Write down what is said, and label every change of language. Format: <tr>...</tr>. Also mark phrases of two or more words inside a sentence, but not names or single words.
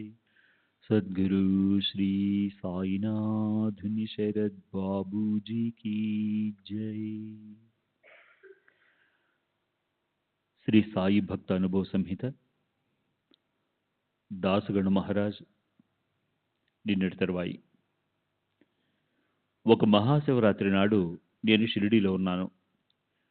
<hi>सद्गुरु श्री साईनाथ शरद बाबू जी की जय।</hi> <te>శ్రీ సాయి భక్త అనుభవ సంహిత దాసగణ మహారాజ్ నిన్నటి తర్వాయి. ఒక మహాశివరాత్రి నాడు నేను షిరిడీలో ఉన్నాను.</te>